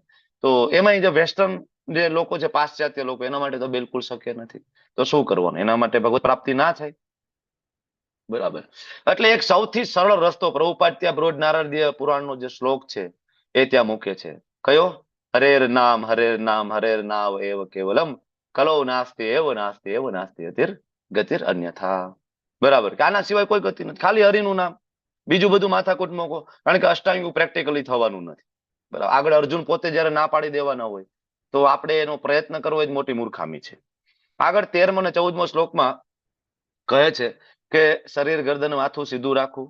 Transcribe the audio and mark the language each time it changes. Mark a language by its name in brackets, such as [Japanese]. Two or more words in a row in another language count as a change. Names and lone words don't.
[Gujarati] તો એમાં જે વેસ્ટર્ન જે લોકો છે, પાશ્ચાત્ય લોકો, એના માટે તો બિલકુલ શક્ય નથી. તો શું કરવાનું? એના માટે ભગવત પ્રાપ્તિ ના થાય. બરાબર. એટલે એક સૌથી સરળ રસ્તો પ્રભુપાદ ત્યાં બ્રોડ નારદીય પુરાણનો જે શ્લોક છે એ ત્યાં મૂકે છે. [Sanskrit] કયો? हरेर नाम हरेर नाम एव केवलम कलो नास्ति एव नास्ति एव नास्ति अतिर गतिर अन्यथा. બરાબર. [Gujarati] કે આના સિવાય કોઈ ગતિ નથી. ખાલી હરિનું નામ. બીજું બધું માથાકૂટ મૂકો. કારણ કે અષ્ટાંગિક પ્રેક્ટિકલી થવાનું નથી. બરાબર. આગળ અર્જુન પોતે જયારે ના પાડી દેવાના હોય તો આપણે એનો પ્રયત્ન કરવો જ મોટી મૂર્ખામી છે. આગળ 13મો અને 14મો શ્લોકમાં કહે છે કે શરીર, ગરદન, માથું સીધું રાખવું.